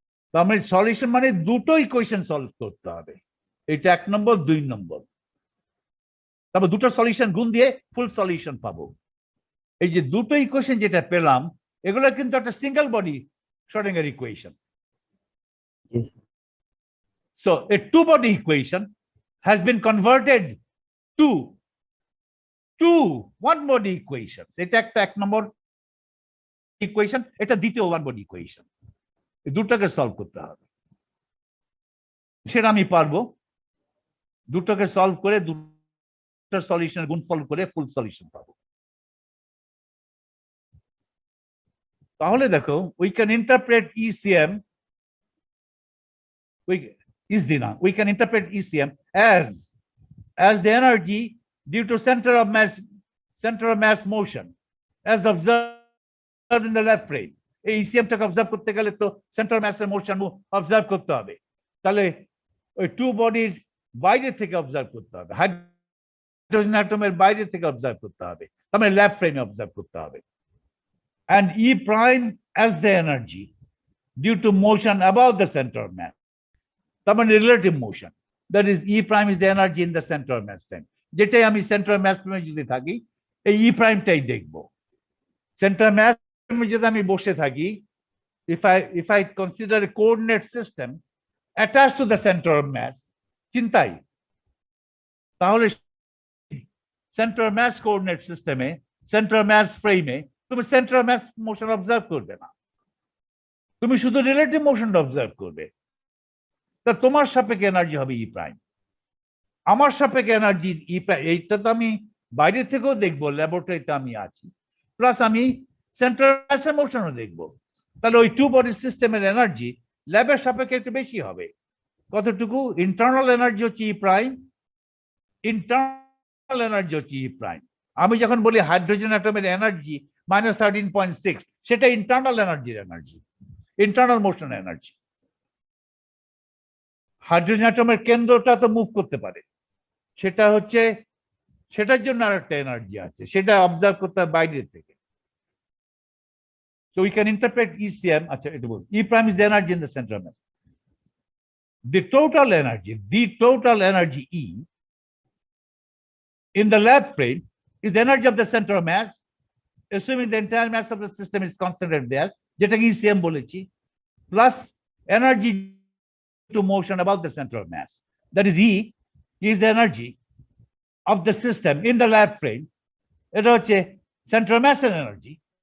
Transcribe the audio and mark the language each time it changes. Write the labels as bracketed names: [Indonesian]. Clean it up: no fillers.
[Bangla] তো আমি সলিউশন মানে দুটো ইকুয়েশন সলভ করতে হবে, এটা 1 নম্বর 2 নম্বর, তারপর দুটো সলিউশন গুণ দিয়ে ফুল সলিউশন পাবো। এই যে দুটো ইকুয়েশন যেটা পেলাম, এগুলো কিন্তু একটা single body Schrodinger equation. [English] So a two body equation has been converted to two one body equations. [Bangla] এটা একটা 1 নম্বর ইকুয়েশন, এটা দ্বিতীয় ওয়ান বডি ইকুয়েশন। এই দুটোকে সলভ করতে হবে, সেটা আমি পারবো। দুটোকে সলভ করে দুটো সলিউশন গুণফল করে ফুল সলিউশন পাবো। তাহলে দেখো, [English] we can interpret ECM, we can interpret ECM as the energy due to center of mass motion as observed in the left frame. [Bangla] এই ECM টাকে অবজার্ভ করতে গেলে তো সেন্টার ম্যাসের মোশন অবজার্ভ করতে হবে, তাহলে ওই টু বডির বাইরে থেকে অবজার্ভ করতে হবে, হাইড্রোজেন অ্যাটমের বাইরে থেকে অবজার্ভ করতে হবে, তার মানে ল্যাব ফ্রেমে অবজার্ভ করতে হবে। [English] And E prime as the energy due to motion above the center of mass, [Bangla] তার মানে [English] relative motion, that is E prime is the energy in the center of mass time. [Bangla] যেটাই আমি center of mass frame যদি থাকি, এই E prime টাই দেখবো। center of mass frame যদি আমি বসে থাকি, [English] if I consider a coordinate system attached to the center of mass, [Bangla] চিন্তাই, তাহলে center of mass coordinate system-এ, center of mass frame-এ তুমি সেন্টার ম্যাস মোশন অবজার্ভ করবে না, তুমি শুধু রিলেটিভ মোশনটা অবজার্ভ করবে। তা তোমার সাপেক্ষে এনার্জি হবে ই প্রাইম, আমার সাপেক্ষে এনার্জি ই প্রাইম, এইটা তো আমি বাইরে থেকেও দেখবো, ল্যাবরেটরিতে আমি আছি, প্লাস আমি সেন্টার ম্যাসের মোশনও দেখবো। তাহলে ওই টু বডি সিস্টেমের এনার্জি ল্যাবের সাপেক্ষে একটু বেশি হবে। কতটুকু? ইন্টারনাল এনার্জি হচ্ছে ই প্রাইম, ইন্টারনাল এনার্জি হচ্ছে ই প্রাইম। আমি যখন বলি হাইড্রোজেন অ্যাটমের এনার্জি -13.6, সেটা ইন্টারনাল এনার্জির energy, internal motion energy. Hydrogen অ্যাটমের কেন্দ্রটা তো মুভ করতে পারে, সেটা হচ্ছে, সেটার জন্য আরেকটা এনার্জি আছে, সেটা অবজার্ভ করতে হয় বাইরে থেকে। [English] So we can interpret ECM, [Bangla] আচ্ছা এটা বল, [English] E prime is the energy in the center of mass. The total energy E in the lab frame is the energy of the center of mass, assuming the entire mass of the system is concentrated there, [Bangla] যেটাকে ECM বলেছি, [English] plus energy to motion about the center of mass, that is E is the energy of the system in the lab frame, [Bangla] এটা হচ্ছে [English] center of mass energy,